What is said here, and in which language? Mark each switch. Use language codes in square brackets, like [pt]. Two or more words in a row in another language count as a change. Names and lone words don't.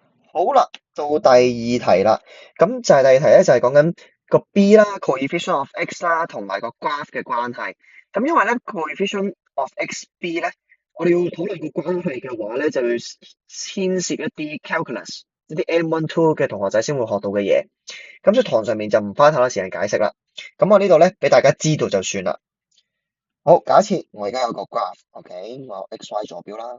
[yue] 好啦，到第二題啦。咁就係第二題咧，就係講緊個 b 啦 ， [en] coefficient of x [yue] 啦，同埋個 graph 嘅關係。咁因為咧 [en] coefficient of x b [yue] 咧，我哋要討論個關係嘅話咧，就要牽涉一啲 calculus，一啲 M1-2嘅同學仔先會學到嘅嘢。咁所以堂上面就唔花太多時間解釋啦。咁我呢度咧俾大家知道就算啦。好，假設我而家有個 graph，OK，我有 x、y 坐標啦。